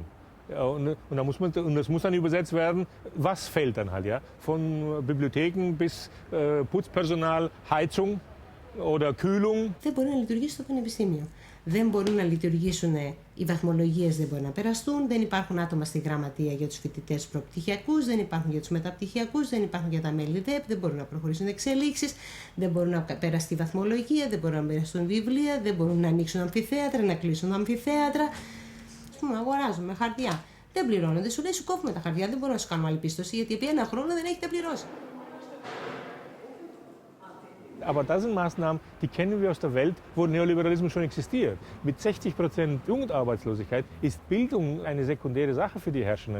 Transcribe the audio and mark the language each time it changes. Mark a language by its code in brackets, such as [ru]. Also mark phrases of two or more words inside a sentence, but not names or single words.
[de] Und das muss dann übersetzt werden, was fällt dann halt, ja? Von Bibliotheken bis Putzpersonal, Heizung oder Kühlung. [el] Δεν μπορεί να λειτουργήσει το πανεπιστήμιο. Δεν μπορούν να λειτουργήσουν, οι βαθμολογίες δεν μπορούν να περαστούν, δεν υπάρχουν άτομα στη γραμματεία για τους φοιτητές προπτυχιακούς, δεν υπάρχουν για τους μεταπτυχιακούς, δεν υπάρχουν για τα μέλη ΔΕΠ, δεν μπορούν να προχωρήσουν εξελίξεις, δεν μπορούν να περαστεί βαθμολογία, δεν μπορούν να περαστούν βιβλία, δεν μπορούν να ανοίξουν αμφιθέατρα, να κλείσουν αμφιθέατρα. Ας πούμε, αγοράζουμε χαρτιά. Δεν πληρώνονται, σου λέει σου κόβουμε τα χαρτιά, δεν μπορούμε να σου κάνουμε άλλη πίστοση, γιατί επί 1 χρόνο δεν έχετε πληρώσει. [de] Aber das sind Maßnahmen, die kennen wir aus der Welt, wo Neoliberalismus schon existiert. Mit 60% Jugendarbeitslosigkeit ist Bildung eine sekundäre Sache für die Herrschenden.